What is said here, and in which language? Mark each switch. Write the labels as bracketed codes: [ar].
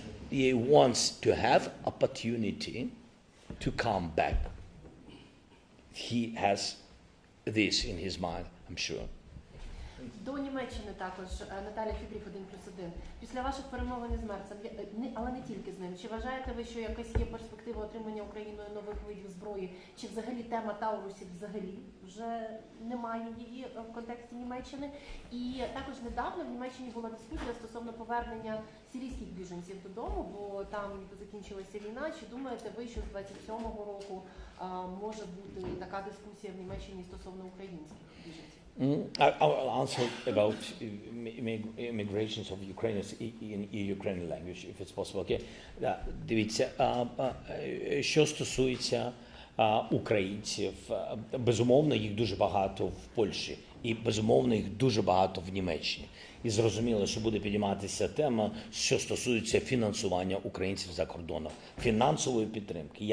[en] He wants to have opportunity to come back. He has this in his mind, I'm sure. [uk] До Німеччини також Наталя Фібрів 1+1. Після ваших перемовин із Мерцем, але не тільки з ним, чи вважаєте ви, що якась є перспектива отримання Україною нових видів зброї, чи взагалі тема Таурусів взагалі вже немає її в контексті Німеччини? І також недавно в Німеччині була дискусія стосовно повернення сирійських біженців додому, бо там закінчилася війна. Чи думаєте ви, що з 27-го року може бути така дискусія в Німеччині стосовно українських біженців? [en] I'll answer about immigrations of Ukrainians in Ukrainian language, if it's possible. Okay? [uk] Дивіться, що стосується українців, безумовно, їх дуже багато в Польщі і, безумовно, їх дуже багато в Німеччині. І зрозуміло, що буде підійматися тема, що стосується фінансування українців за кордоном, фінансової підтримки.